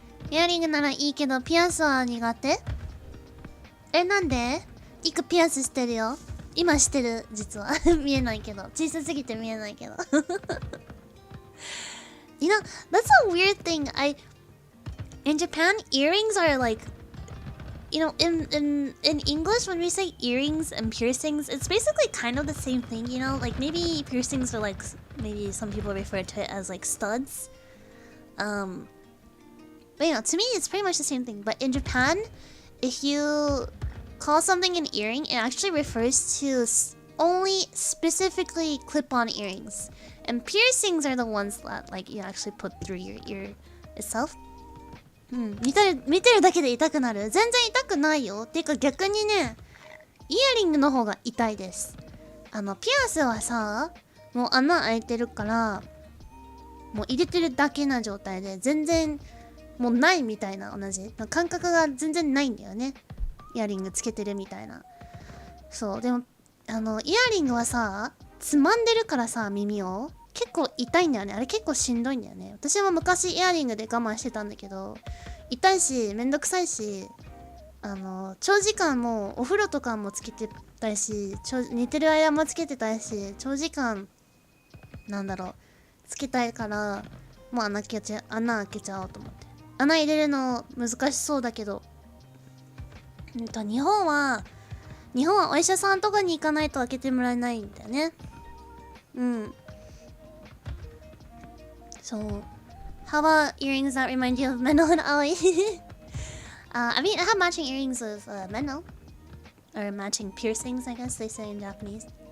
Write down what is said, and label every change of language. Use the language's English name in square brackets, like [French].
[Japanese] Earring ならいいけどピアスは苦手? なんで?イクピアスしてるよ。今してる、実は。見えないけど。小さすぎて見えないけど。 [English] You know, that's a weird thing. In Japan, earrings are like, you know, in English, when we say earrings and piercings, it's basically kind of the same thing, you know? Like, maybe piercings are like, maybe some people refer to it as like studs. But you know, to me, it's pretty much the same thing. But in Japan, if you call something an earring, it actually refers to only specifically clip-on earrings. And piercings are the ones that like you actually put through your ear itself. [Japanese] 見てるだけで痛くなる。全然痛くないよ。てか逆にね、イヤリングの方が痛いです。ピアスはさ、もう穴開いてるから、もう入れてるだけな状態で全然もうないみたいな、同じ感覚が全然ないんだよね。イヤリングつけてるみたいな。そうでもイヤリングはさ、つまんでるからさ、耳を結構痛いんだよね。あれ結構しんどいんだよね。私も昔イヤリングで我慢してたんだけど、痛いしめんどくさいし、長時間もお風呂とかもつけてたいし、寝てる間もつけてたいし、長時間つけたいから、もう穴開けちゃおうと思って。穴入れるの難しそうだけど、日本はお医者さんとかに行かないと開けてもらえないんだよね。 [English] So, how about earrings that remind you of Meno and Aoi? I mean, I have matching earrings with Meno. Or matching piercings, I guess they say in Japanese.